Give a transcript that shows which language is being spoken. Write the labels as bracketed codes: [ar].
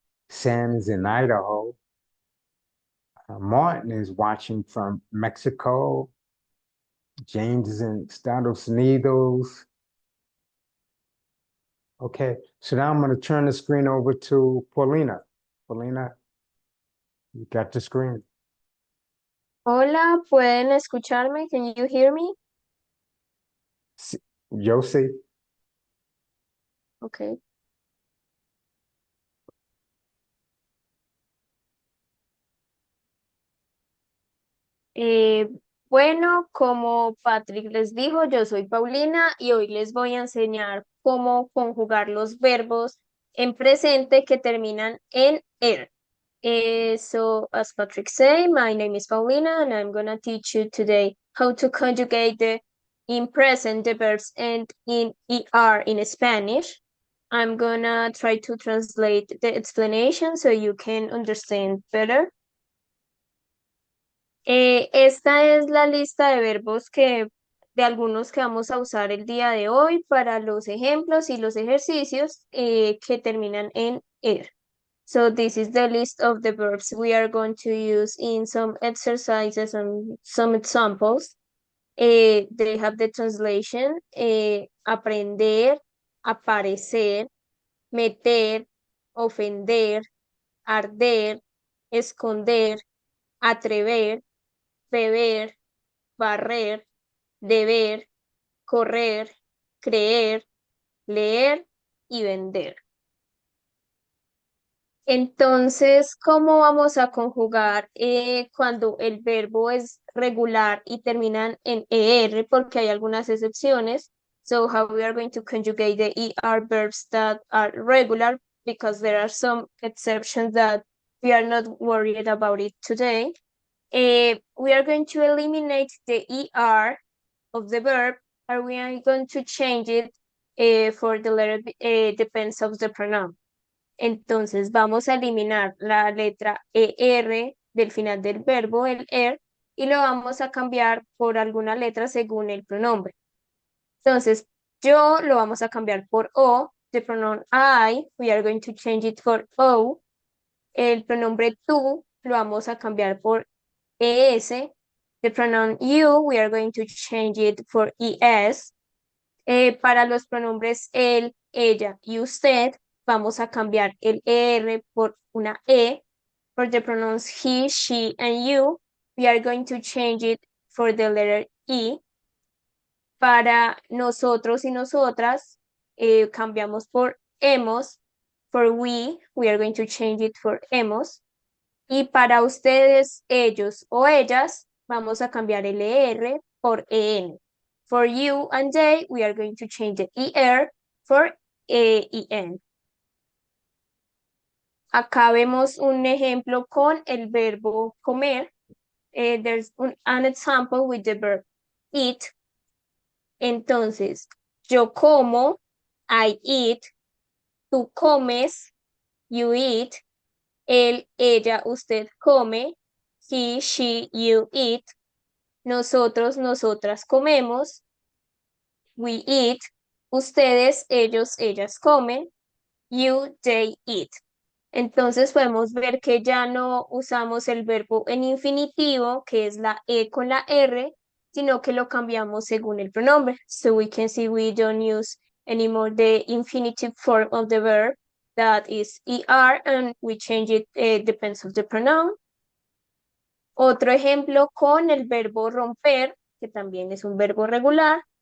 [en] Sam is in Idaho. Martin is watching from Mexico. James is in Estados Unidos. Okay, so now I'm going to turn the screen over to Paulina. Paulina, you got the screen. [es] Hola, ¿pueden escucharme? [en] Can you hear me? [es] Yo sí. [en] Okay. [es] Eh, bueno, como Patrick les dijo, yo soy Paulina y hoy les voy a enseñar cómo conjugar los verbos en presente que terminan en er. [en] So, as Patrick said, my name is Paulina and I'm gonna teach you today how to conjugate the in present the verbs and in ER in Spanish. I'm gonna try to translate the explanation so you can understand better. [es] Esta es la lista de verbos de algunos que vamos a usar el día de hoy para los ejemplos y los ejercicios que terminan en er. [en] So this is the list of the verbs we are going to use in some exercises and some examples. They have the translation, [es] aprender, aparecer, meter, ofender, arder, esconder, atrever, beber, barrer, deber, correr, creer, leer y vender. Entonces, ¿cómo vamos a conjugar cuando el verbo es regular y terminan en ER? Porque hay algunas excepciones. [en] So, how we are going to conjugate the ER verbs that are regular, because there are some exceptions that we are not worried about it today. We are going to eliminate the ER of the verb, and we are going to change it for the letter depends of the pronoun. [es] Entonces vamos a eliminar la letra ER del final del verbo, el ER, y lo vamos a cambiar por alguna letra según el pronombre. Entonces, yo lo vamos a cambiar por O, [en] the pronoun I, we are going to change it for O. [es] El pronombre tú lo vamos a cambiar por ES. [en] The pronoun you, we are going to change it for ES. [es] Para los pronombres él, ella y usted, vamos a cambiar el ER por una E. [en] For the pronouns he, she, and you, we are going to change it for the letter E. [es] Para nosotros y nosotras, cambiamos por hemos. [en] For we are going to change it for hemos. [es] Y para ustedes, ellos o ellas, vamos a cambiar el ER por EN. [en] For you and they, we are going to change the ER for EN. [es] Acá vemos un ejemplo con el verbo comer. [en] There's an example with the verb eat. [es] Entonces, yo como, [en] I eat. [es] Tú comes, [en] you eat. [es] Él, ella, usted come. [en] He, she, you eat. [es] Nosotros, nosotras comemos. [en] We eat. [es] Ustedes, ellos, ellas comen. [en] You, they eat. [es] Entonces podemos ver que ya no usamos el verbo en infinitivo, que es la E con la R, sino que lo cambiamos según el pronombre. [en] So we can see we don't use anymore the infinitive form of the verb, that is ER, and we change it, depends of the pronoun. [es] Otro ejemplo con el verbo romper, que también es un verbo regular.